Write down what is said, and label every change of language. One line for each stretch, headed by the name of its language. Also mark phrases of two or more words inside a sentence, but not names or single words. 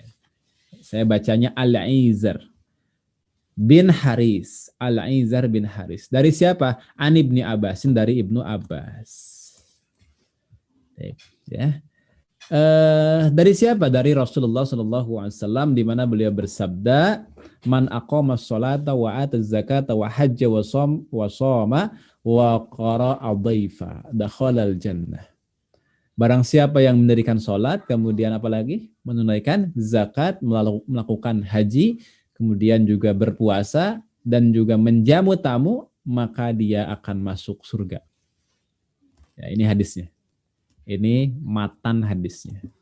Indonesian: Saya bacanya Al-Aizar bin Haris, Al-Aizar bin Haris. Dari siapa?
Arabic: عن ابن عباس,
Indonesian: dari Ibnu Abbas. Ya. Dari siapa? Dari Rasulullah
Arabic: صلى الله عليه وسلم,
Indonesian: di mana beliau bersabda,
Arabic: "من أقام الصلاة وآتى الزكاة وحج وصام وقرى الضيف دخل الجنة."
Indonesian: Barang siapa yang mendirikan sholat, kemudian apalagi menunaikan zakat, melakukan haji, kemudian juga berpuasa dan juga menjamu tamu, maka dia akan masuk surga. Ya, ini hadisnya. Ini matan hadisnya.